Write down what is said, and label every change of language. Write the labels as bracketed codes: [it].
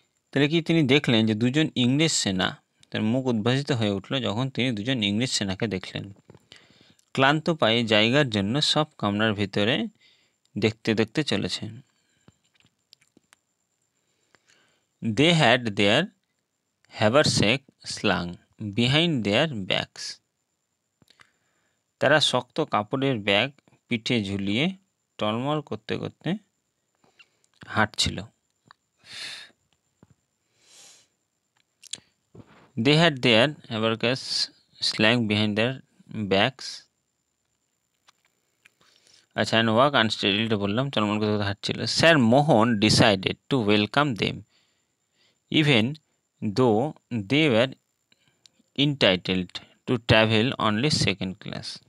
[bn] তাহলে কি তিনি দেখলেন যে দুজন ইংরেজ সেনা, তার মুখ উদ্ভাসিত হয়ে উঠল যখন তিনি দুজন ইংরেজ সেনাকে দেখলেন, ক্লান্ত পায়ে জায়গার জন্য সব কামরার ভিতরে দেখতে দেখতে চলেছেন। [en] They had their haversack slung behind their backs. [bn] তারা শক্ত কাপড়ের ব্যাগ পিঠে ঝুলিয়ে টলমল করতে করতে হাঁটছিল। [en] They had their haversacks slung behind their backs. [bn] আচ্ছা, [en] and walk unsteadily [bn] বললাম, টলমল করতে করতে হাঁটছিল। [en] Sir Mohan decided to welcome them, even though they were entitled to travel only second class.